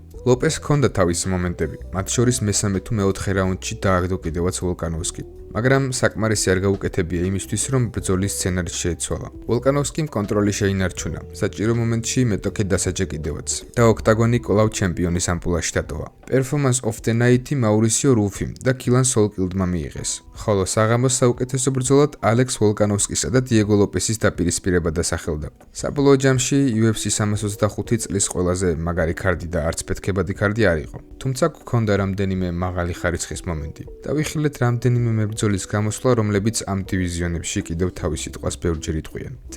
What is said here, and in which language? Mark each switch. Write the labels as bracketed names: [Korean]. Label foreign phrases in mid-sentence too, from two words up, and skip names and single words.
[Georgian] ლოპეს ჰქონდა თავისი მომენტები, მათ შორის მესამე თუ მეოთხე რაუნდში დააგდო კიდევაც ვოლკანოვსკი. მაგრამ საკმარისი არ გაუკეთებია იმისთვის, რომ ბრძოლის სცენარი შეეცვალა. ვოლკანოვსკიმ კონტროლი შეინარჩუნა, საჭირო მომენტში მეტოქე დასაჯა კიდევაც და ოქტაგონი კვლავ ჩემპიონის ამპულაში დატოვა. [English] Performance of the Night- [Georgian] ი მაურისიო რუფიმ და კილან სოლკილდმა მიიღეს, ხოლო საღამოს საუკეთესო ბრძოლად ალექს ვოლკანოვსკისა და დიეგო ლოპესის დაპირისპირება დასახელდა. საბოლოო ჯამში UFC 325 წლის ყველაზე მაგარი ქარდი და არც ფეთქებადი ქარდი არ იყო. თუმცა გქონდა რამდენიმე მაღალი ხარისხის მომენტი. დავიხილეთ რამდენიმე მებრძოლის გამოსვლა, რომლებიც ამ დივიზიონებში კიდევ თავის სიტყვას ბევრჯერ იტყვიან.